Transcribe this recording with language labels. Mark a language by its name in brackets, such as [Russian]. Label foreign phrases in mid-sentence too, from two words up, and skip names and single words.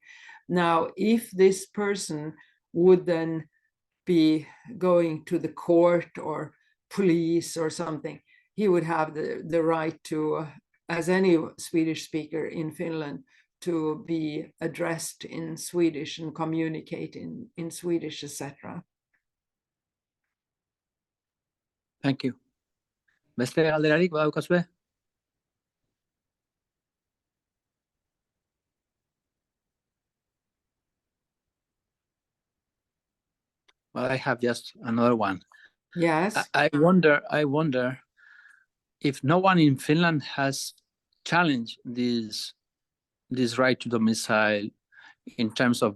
[English] Now, if this person would then be going to the court or police or something, he would have the right to, as any Swedish speaker in Finland, to be addressed in Swedish and communicate in Swedish, etc. Thank you. [Basque] Beste galderarik badaukazue? [English] Well, I have just another one. Yes. I wonder if no one in Finland has challenged this right to domicile in terms of